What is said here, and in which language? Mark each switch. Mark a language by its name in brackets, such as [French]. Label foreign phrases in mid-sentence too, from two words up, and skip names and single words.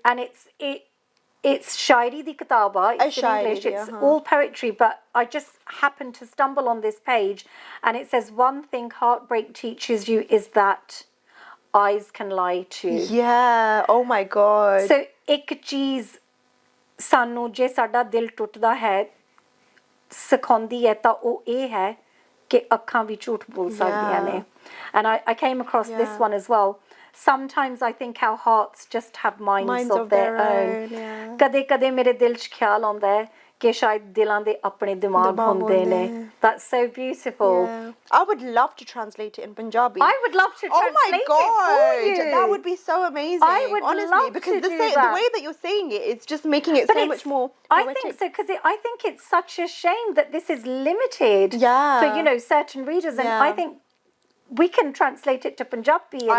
[English] And it's Shairi di Kitaba, it's in English, it's all poetry, but I just happened to stumble on this page and it says, one thing heartbreak teaches you is that eyes can lie too. Yeah, oh my God. So, [Punjabi] ਇੱਕ ਚੀਜ਼ ਸਾਨੂੰ ਜੇ ਸਾਡਾ ਦਿਲ ਟੁੱਟਦਾ ਹੈ ਸਿਖਾਉਂਦੀ ਹੈ ਤਾਂ ਉਹ ਇਹ ਹੈ ਕਿ ਅੱਖਾਂ ਵੀ ਝੂਠ ਬੋਲ ਸਕਦੀਆਂ ਨੇ. [English] And I came across this one as well. Sometimes I think our hearts just have minds of their own. [Punjabi] ਕਦੇ ਕਦੇ ਮੇਰੇ ਦਿਲ 'ਚ ਖਿਆਲ ਆਉਂਦਾ ਹੈ ਕਿ ਸ਼ਾਇਦ ਦਿਲਾਂ ਦੇ ਆਪਣੇ ਦਿਮਾਗ ਹੁੰਦੇ ਨੇ. [English] That's so beautiful. I would love to translate it in Punjabi. I would love to translate it for you. That would be so amazing. I would honestly, love because to do the way that you're saying it, it's just making it so much more poetic. I think so, because I think it's such a shame that this is limited for certain readers, and I think we can translate it to Punjabi and